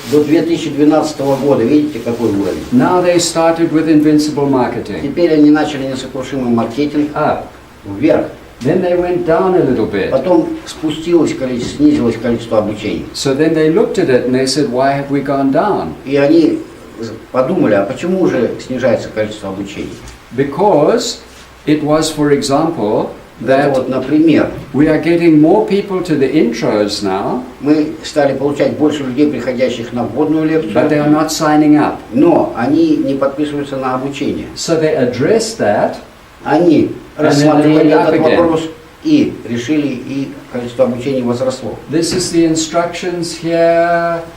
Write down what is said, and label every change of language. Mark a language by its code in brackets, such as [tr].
[ru] До 2012 года, видите, какой уровень? [en] Now they started with invincible marketing. [ru] Теперь они начали несокрушимый маркетинг [en] Up. [ru] вверх. [en] Then they went down a little bit. [ru] Потом снизилось количество обучений. [en] So then they looked at it and they said, why have we gone down? [ru] И они подумали, а почему же снижается количество обучений? [en] Because it was, for example, [ru] Это [en] that [ru] вот, например, [en] we are getting more people to the intros now, [ru] мы стали получать больше людей, приходящих на вводную [en] but they [ru] лекцию, [en] are not signing up. [ru] но они не подписываются на обучение. [en] So they addressed that. [ru] Они рассматривали [en] went up again. [ru] вопрос и решили, и количество обучений возросло. [en] This is the instructions here.